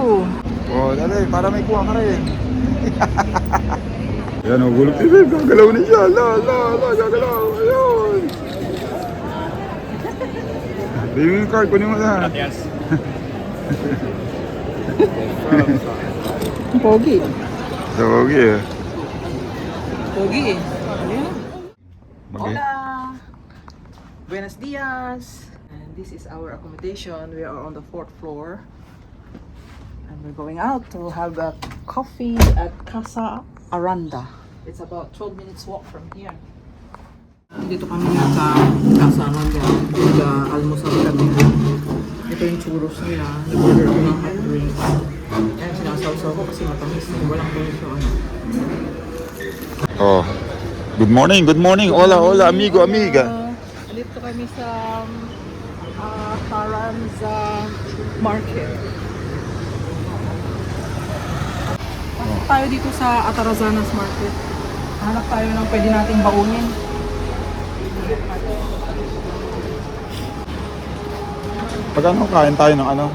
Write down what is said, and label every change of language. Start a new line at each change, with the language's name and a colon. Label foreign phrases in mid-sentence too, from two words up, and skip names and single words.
Filipino: Dali, para may kuha ka rin. Yan o, gulog si Babe, gagalaw na siya. Gagalaw. Ayun. Baby yung card, kunin mo na. Pogi. Pogi eh. Pogi eh. Okay.
Spanish: Hola. Buenos dias.
English: And this is our accommodation. We are on the 4th floor. And we're going out to have a coffee at Casa Aranda. It's about 12 minutes walk from here.
Filipino: Dito kami sa Casa Aranda. Nag-almusal kami. Ito yung churros nila. Nag-order ko ng
English: hot drink.
Filipino: Ayan, sinasawsaw ko kasi matamis. Walang presyo.
English: Oh. Good morning.
Spanish: Hola, amigo, amiga.
Filipino: Dito kami sa Carranza Market. Pasok tayo dito sa Atarazanas Market. Hanap tayo ng pwede nating baunin. Pagkano kain tayo ng ano?